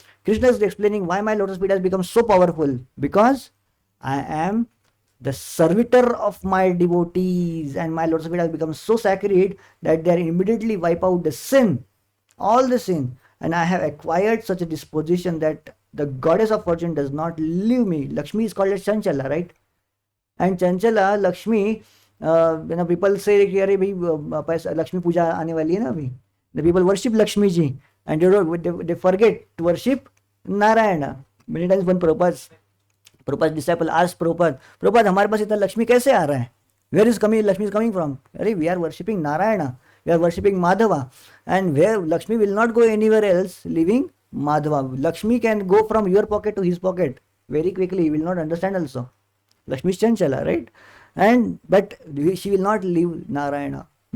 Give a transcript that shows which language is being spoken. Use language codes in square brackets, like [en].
[en] Krishna is explaining why my lotus feet has become so powerful, because I am the servitor of my devotees, and my lotus feet has become so sacred that they immediately wipe out the sin, all the sin, and I have acquired such a disposition that the goddess of fortune does not leave me. Lakshmi is called as Chanchala, right? And Chanchala, Lakshmi, people say [hi] कि अरे भाई पैसा लक्ष्मी पूजा आने वाली है ना अभी. [en] The people worship Lakshmi ji and they forget to worship Narayana. Many times when Prabhupada's disciple asked Prabhupada, [hi] हमारे पास इतना लक्ष्मी कैसे आ रहा है? [en] Where is Lakshmi is coming from? अरे we are worshipping Narayana, we are worshipping Madhava, and where Lakshmi will not go anywhere else leaving Madhava. Lakshmi can go from your pocket to his pocket very quickly. He will not understand also. Lakshmi is Chanchala, right? But she will not leave Narayana.